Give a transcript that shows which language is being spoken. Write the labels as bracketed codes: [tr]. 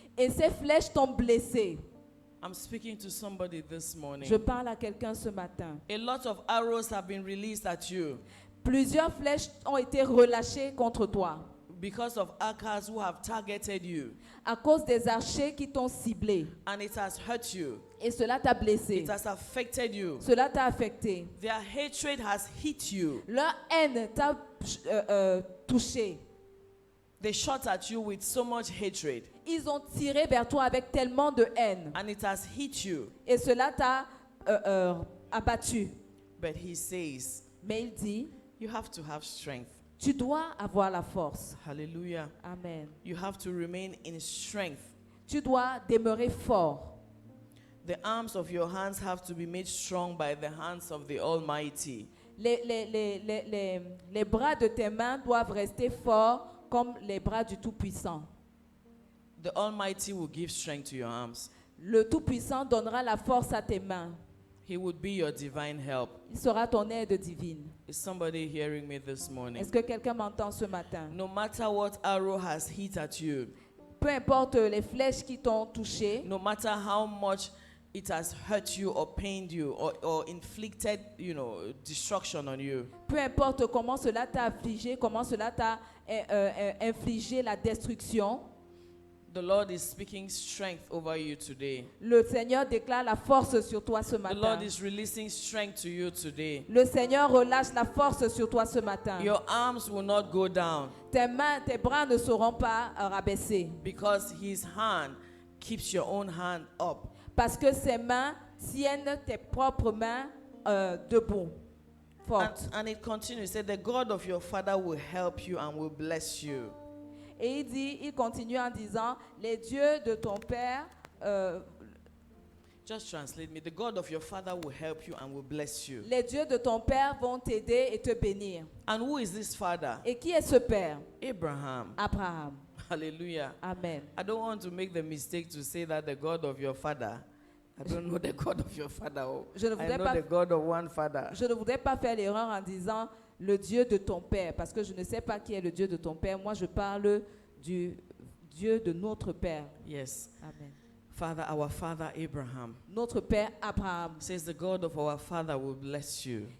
[fr] Et ces flèches t'ont blessé. [en] I'm speaking to somebody this morning. [fr] Je parle à quelqu'un ce matin. [en] A lot of arrows have been released at you [fr] Plusieurs flèches ont été relâchées contre toi [en] because of Achaz who have targeted you. [fr] à cause des archers qui t'ont ciblé. [en] And it has hurt you. [fr] Et cela t'a blessé. [en] It has affected you. [fr] Cela t'a affecté. [en] Their hatred has hit you. [fr] Leur haine t'a touché. [en] They shot at you with so much hatred. [fr] Ils ont tiré vers toi avec tellement de haine. [en] And it has hit you. [fr] Et cela t'a abattu. [en] But he says, [fr] Mais il dit, [en] you have to have strength. [fr] tu dois avoir la force. Hallelujah. Amen. [en] You have to remain in strength. [fr] Tu dois demeurer fort. [en] The arms of your hands have to be made strong by the hands of the Almighty. [fr] Les bras de tes mains doivent rester forts comme les bras du Tout-Puissant. [en] The Almighty will give strength to your arms. [fr] Le Tout-Puissant donnera la force à tes mains. [en] He would be your divine help. [fr] Il sera ton aide divine. [en] Is somebody hearing me this morning? [fr] Est-ce que quelqu'un m'entend ce matin? [en] No matter what arrow has hit at you, [fr] Peu importe les flèches qui t'ont touché, [en] no matter how much it has hurt you or pained you or inflicted, destruction on you, [fr] peu importe comment cela t'a affligé, comment cela t'a infligé la destruction, [en] the Lord is speaking strength over you today. [fr] le Seigneur déclare la force sur toi ce [en] The [fr] matin. [en] Lord is releasing strength to you today. [fr] Le Seigneur relâche la force sur toi ce matin. [en] Your arms will not go down [fr] Tes mains, tes bras ne seront pas rabaissés [en] because His hand keeps your own hand up. [fr] parce que ses mains tiennent tes propres mains debout, fortes. [en] And it continues. Say, the God of your father will help you and will bless you. [fr] Et il continue en disant, les dieux de ton père, [en] Just translate me. The God of your father will help you and will bless you. [fr] les dieux de ton père vont t'aider et te bénir. [en] And who is this father? [fr] Et qui est ce père? [en] Abraham. [fr] Abraham. Hallelujah. Amen. [en] I don't want to make the mistake to say that the God of your father. I don't know the God of your father. Oh. [fr] Je ne [en] I [fr] voudrais [en] know [fr] pas- [en] the God of one father. [fr] Je ne voudrais pas faire l'erreur en disant le Dieu de ton père, parce que je ne sais pas qui est le Dieu de ton père. Moi, je parle du Dieu de notre père. [en] Yes. Amen. Father, our father Abraham [fr] Notre père Abraham, [en] says the God of our father will bless you